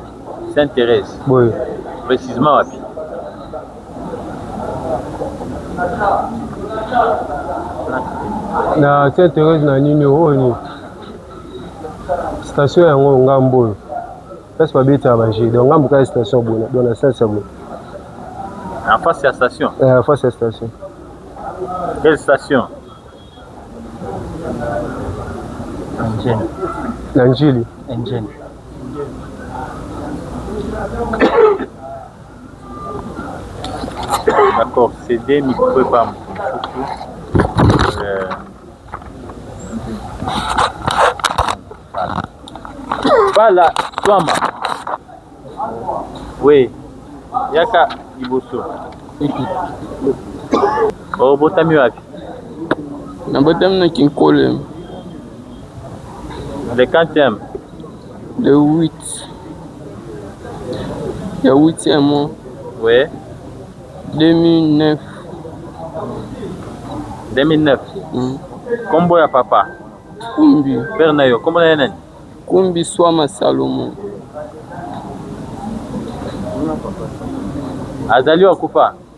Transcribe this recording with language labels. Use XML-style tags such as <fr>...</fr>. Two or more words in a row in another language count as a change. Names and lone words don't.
<fr>Sainte-Thérèse. Oui.</fr> <ln>Précisément wapi? Na Sainte-Thérèse na nini oni. Station yango ngambo.</ln> <fr>Parce que</fr> <ln>babeta baje. Donc ngambo ka station bona.</ln> <fr>Dans la station. En face de la station? En face de la station. Quelle station? Nanjili. D'accord, c'est des micros par Voilà, Twama. Oui.</fr> <ln>Yaka Iboso. Oh, botami wapi? Na botami na Kinkole.</ln> <fr>Le 40e. Le 8. Le 8e mois. Oui. 2009.</fr> <ln>2009. Kombo ya papa? Kumbi. Père na yo, kombo na nani? Kumbi Swama Salomon. Azali wakufa?</ln>